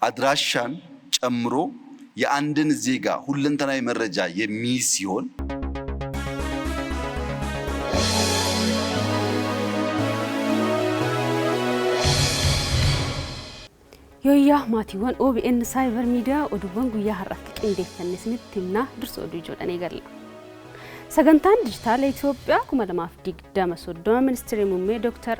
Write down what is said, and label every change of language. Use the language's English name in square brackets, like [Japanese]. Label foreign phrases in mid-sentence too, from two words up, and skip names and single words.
[Amharic] አድራሻን ጨምሮ የአንድን ዜጋ ሁለንተናዊ መረጃ የሚይዝ ሲሆን [Oromo] Yoyyaa maatiiwwan OBN Cyber Media oduuwwan guyyaa har'aatti qindeeffanneesinitti himnaa dursa oduu ijoodhanii galla. Sagantaan dijitaala Itoophiyaa 2023 ministeerri muummee Dr.